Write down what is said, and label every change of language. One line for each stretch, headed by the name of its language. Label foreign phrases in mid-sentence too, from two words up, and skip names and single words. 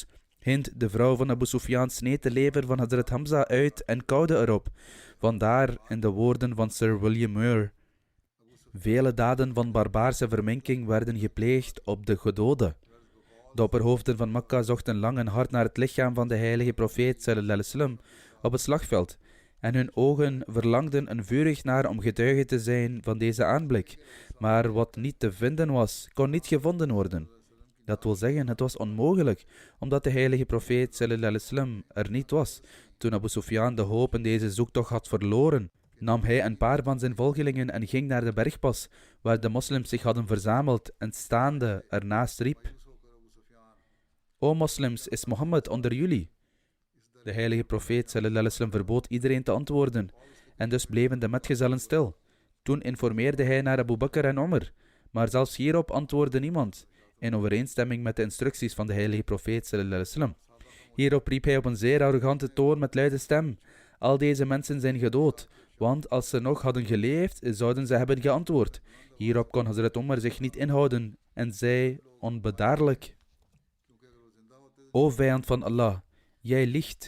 Dutch: Hind, de vrouw van Abu Sufyan, sneed de lever van Hazrat Hamza uit en kauwde erop. Vandaar in de woorden van Sir William Muir: vele daden van barbaarse verminking werden gepleegd op de gedoden. De opperhoofden van Mekka zochten lang en hard naar het lichaam van de heilige profeet
Arabic: صلى الله عليه وسلم
Dutch: op het slagveld, en hun ogen verlangden er vurig naar om getuige te zijn van deze aanblik. Maar wat niet te vinden was, kon niet gevonden worden. Dat wil zeggen, het was onmogelijk, omdat de heilige profeet
Arabic: صلى الله عليه وسلم
Dutch: er niet was. Toen Abu Sufyan de hoop in deze zoektocht had verloren, nam hij een paar van zijn volgelingen en ging naar de bergpas, waar de moslims zich hadden verzameld, en staande ernaast riep: O moslims, is Mohammed onder jullie? De heilige profeet
Arabic: صلى الله عليه وسلم
Dutch: verbood iedereen te antwoorden, en dus bleven de metgezellen stil. Toen informeerde hij naar Abu Bakr en Omar, maar zelfs hierop antwoordde niemand, in overeenstemming met de instructies van de heilige profeet
Arabic: صلى الله عليه وسلم.
Dutch: Hierop riep hij op een zeer arrogante toon met luide stem: al deze mensen zijn gedood, want als ze nog hadden geleefd, zouden ze hebben geantwoord. Hierop kon Hazrat Omar zich niet inhouden en zei onbedaarlijk: O vijand van Allah, jij liegt.